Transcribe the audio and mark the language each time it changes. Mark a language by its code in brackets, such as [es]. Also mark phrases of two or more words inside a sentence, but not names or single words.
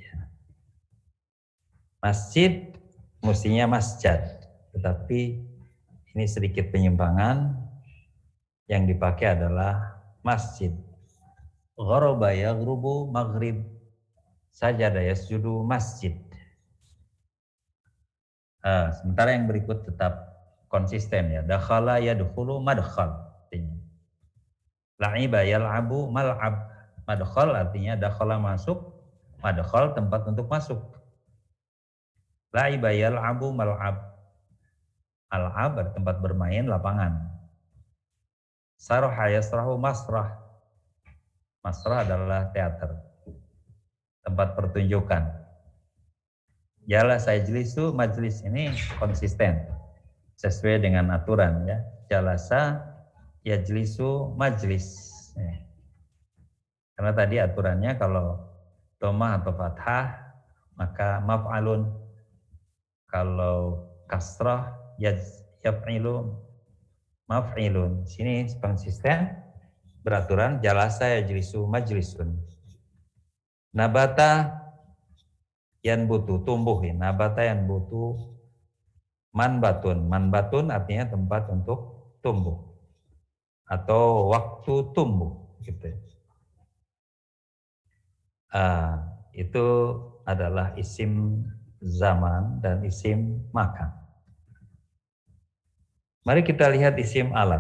[id] Masjid mestinya masjid, tetapi ini sedikit penyimpangan. Yang dipakai adalah masjid. [ar] غرب يغرب مغرب، سجد يسجد مسجد. [id] Sementara yang berikut tetap konsisten ya. [ar] دخل يدخل مدخل. لعب يلعب ملعب. [id] Madkhal artinya dakhala masuk, madkhal tempat untuk masuk. [ar] لعب يلعب ملعب. [id] Al-ab tempat bermain, lapangan. [ar] سرح يسرح مسرح. [id] Masrah adalah teater, tempat pertunjukan. [ar] جلس يجلس, [id] majlis ini konsisten sesuai dengan aturan ya. [ar] جلس يجلس مجلس. [id] Karena tadi aturannya kalau dhammah atau fathah maka maf'alun. Kalau kasrah [ar] يفعل مفعل. [id] Sini konsisten beraturan [ar] جلس يجلس مجلس. نبت ينبت, [id] tumbuh ya. [ar] نبت ينبت منبت. [id] Manbatun artinya tempat untuk tumbuh atau waktu tumbuh gitu. Itu adalah isim zaman dan isim makan. Mari kita lihat isim alat.